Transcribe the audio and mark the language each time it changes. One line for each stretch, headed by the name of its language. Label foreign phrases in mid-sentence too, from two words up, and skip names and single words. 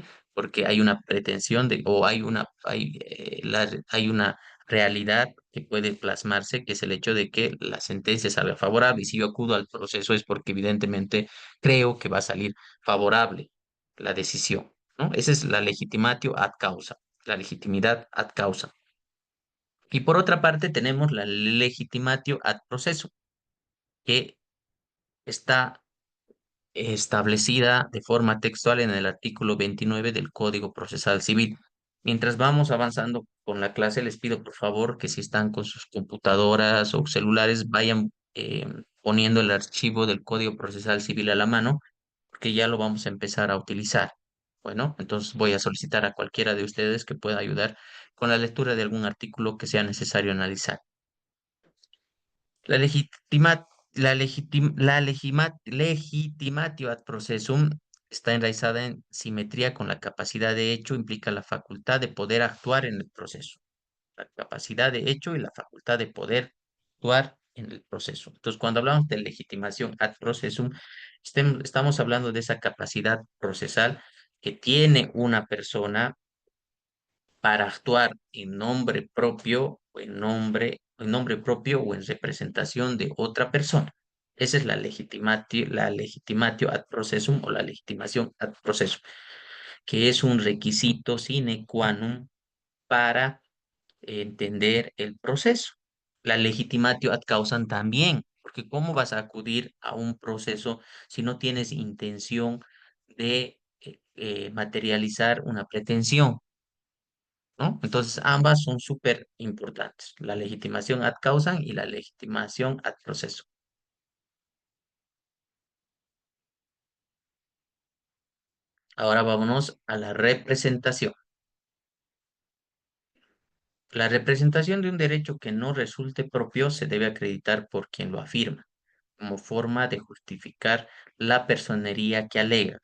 Spanish: Porque hay una pretensión de, o hay una realidad que puede plasmarse, que es el hecho de que la sentencia salga favorable. Y si yo acudo al proceso es porque evidentemente creo que va a salir favorable la decisión, ¿no? Esa es la
Latin: legitimatio ad causa,
Spanish: la legitimidad
Latin: ad causa.
Spanish: Y por otra parte tenemos la
Latin: legitimatio ad proceso,
Spanish: que está establecida de forma textual en el artículo 29 del Código Procesal Civil. Mientras vamos avanzando con la clase, les pido por favor que si están con sus computadoras o celulares, vayan poniendo el archivo del Código Procesal Civil a la mano, porque ya lo vamos a empezar a utilizar. Bueno, entonces voy a solicitar a cualquiera de ustedes que pueda ayudar con la lectura de algún artículo que sea necesario analizar. La
Latin: legitimatio ad processum
Spanish: está enraizada en simetría con la capacidad de hecho, implica la facultad de poder actuar en el proceso. La capacidad de hecho y la facultad de poder actuar en el proceso. Entonces, cuando hablamos de legitimación
Latin: ad processum,
Spanish: estamos hablando de esa capacidad procesal que tiene una persona para actuar en nombre propio o en nombre propio o en representación de otra persona. Esa es la
Latin: legitimatio ad processum
Spanish: o la legitimación
Latin: ad processum,
Spanish: que es un requisito
Latin: sine qua non
Spanish: para entender el proceso. La
Latin: legitimatio ad causam
Spanish: también, porque ¿cómo vas a acudir a un proceso si no tienes intención de materializar una pretensión? ¿no? Entonces, ambas son súper importantes, la legitimación
Latin: ad causam
Spanish: y la legitimación
Latin: ad proceso.
Spanish: Ahora vámonos a la representación. La representación de un derecho que no resulte propio se debe acreditar por quien lo afirma, como forma de justificar la personería que alega.